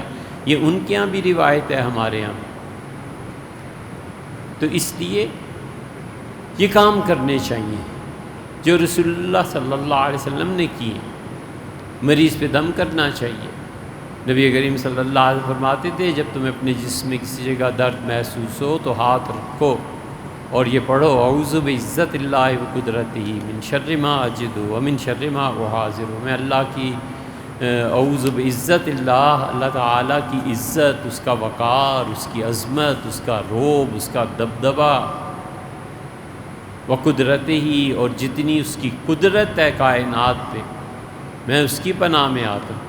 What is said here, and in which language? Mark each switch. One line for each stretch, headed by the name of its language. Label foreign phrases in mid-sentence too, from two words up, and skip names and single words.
Urdu: یہ ان کے ہاں بھی روایت ہے، ہمارے ہاں بھی۔ تو اس لیے یہ کام کرنے چاہیے جو رسول اللہ
Arabic: صلی اللہ علیہ وسلم
Urdu: نے کیے۔ مریض پہ دم کرنا چاہیے۔ نبی کریم
Arabic: صلی اللہ علیہ وسلم
Urdu: فرماتے تھے جب تمہیں اپنے جسم میں کسی جگہ درد محسوس ہو تو ہاتھ رکھو اور یہ پڑھو
Arabic: اعوذ بعزت اللہ و قدرتہ من شر ما اجد و من شر ما احاذر۔
Urdu: میں اللہ کی
Arabic: اعوذ بعزت اللہ
Urdu: تعالیٰ کی عزت، اس کا وقار، اس کی عظمت، اس کا رعب، اس کا دبدبہ،
Arabic: و قدرتہ
Urdu: ہی، اور جتنی اس کی قدرت ہے کائنات پہ، میں اس کی پناہ میں آتا ہوں۔